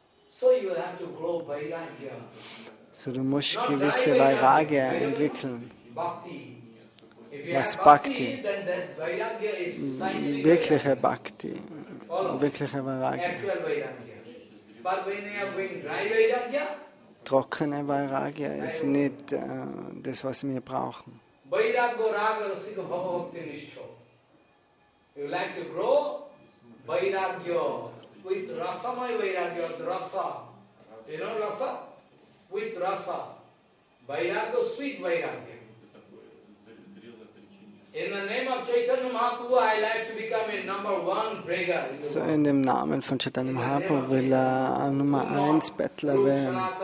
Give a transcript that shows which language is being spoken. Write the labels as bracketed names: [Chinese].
[English] So you have to grow vairagya. [German] So du musst gewisse Vairagya entwickeln. [Sanskrit] Bhakti. [German] Was Bhakti? [English] Then that vairagya is scientific [German] Wirkliche Bhakti. Wirkliche Vairagya. [English] actual vairagya. But when you are going dry vairagya, [German] Trockene Vairagya ist nicht das, was wir brauchen. [Sanskrit] vairagya raga rasika bhava bhakti nishtho. [English] You like to grow vairagya with rasamay vairagya, with rasa. You know rasa? With rasa. Vairagya, sweet vairagya. In the name of Chaitanya Mahaprabhu, I like to become a number 1 beggar. [German] So in dem Namen von Chaitanya Mahaprabhu will er Nummer 1 Bettler werden.